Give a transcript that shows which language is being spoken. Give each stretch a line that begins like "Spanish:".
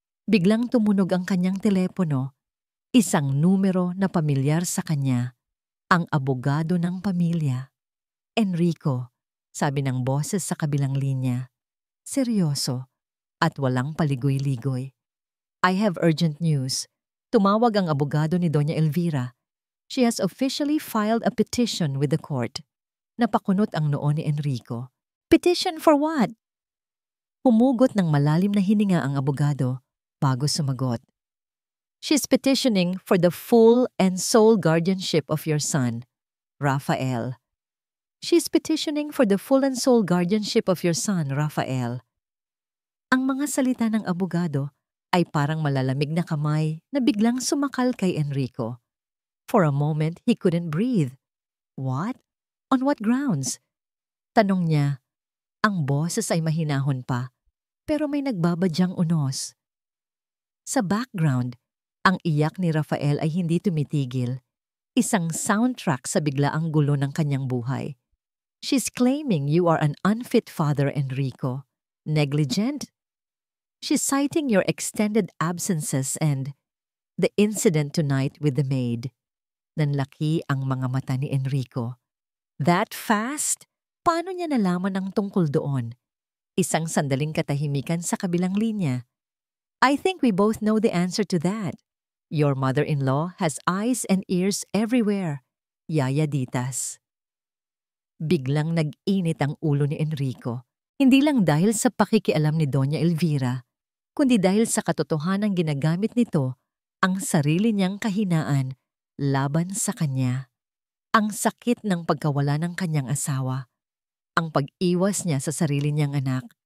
Filipino: Biglang tumunog ang kanyang telepono, isang numero na pamilyar sa kanya, ang abogado ng pamilya. "Enrico," sabi ng boses sa kabilang linya. Seryoso at walang paligoy-ligoy.
English: "I have urgent news."
Filipino: Tumawag ang abogado ni Doña Elvira.
English: "She has officially filed a petition with the court."
Filipino: Napakunot ang noo ni Enrico.
English: "Petition for what?"
Filipino: Humugot ng malalim na hininga ang abogado bago sumagot.
English: "She's petitioning for the full and sole guardianship of your son, Rafael." "She's petitioning for the full and sole guardianship of your son, Rafael."
Filipino: Ang mga salita ng abogado ay parang malalamig na kamay na biglang sumakal kay Enrico.
English: For a moment, he couldn't breathe. "What? On what grounds?"
Filipino: Tanong niya. Ang boses ay mahinahon pa, pero may nagbabadyang unos. Sa background, ang iyak ni Rafael ay hindi tumitigil. Isang soundtrack sa biglaang gulo ng kanyang buhay.
English: "She's claiming you are an unfit father, Enrico. Negligent. She's citing your extended absences and the incident tonight with the maid."
Filipino: Nanlaki ang mga mata ni Enrico.
English: That fast?
Filipino: Paano niya nalaman ang tungkol doon? Isang sandaling katahimikan sa kabilang linya.
English: "I think we both know the answer to that. Your mother-in-law has eyes and ears everywhere, Yaya Ditas."
Filipino: Biglang nag-init ang ulo ni Enrico. Hindi lang dahil sa pakikialam ni Doña Elvira, kundi dahil sa katotohanang ginagamit nito ang sarili niyang kahinaan laban sa kanya. Ang sakit ng pagkawala ng kanyang asawa. Ang pag-iwas niya sa sarili niyang anak.